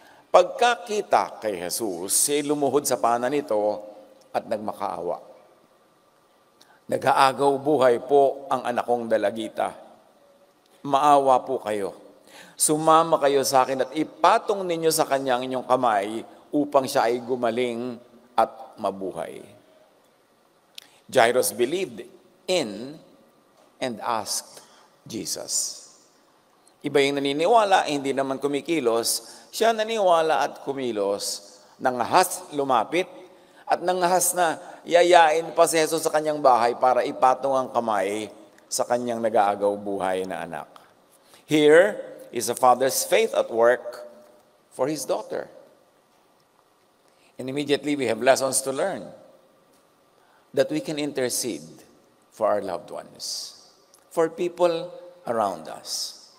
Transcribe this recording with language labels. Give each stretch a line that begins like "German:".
Filipino: Pagkakita kay Jesus, siya lumuhod sa paanan nito at nagmakaawa. Nag-aagaw buhay po ang anak kong dalagita. Maawa po kayo. Sumama kayo sa akin at ipatong ninyo sa kanya ang inyong kamay upang siya ay gumaling at mabuhay.
English: Jairus believed in and asked Jesus.
Filipino: Iba yung naniniwala, hindi naman kumikilos. Siya naniwala at kumilos. Nangahas lumapit at nangahas na yayain pa si Jesus sa kanyang bahay para ipatong ang kamay sa kanyang nag-aagaw buhay na anak.
English: Here is a father's faith at work for his daughter. And immediately we have lessons to learn that we can intercede for our loved ones, for people around us.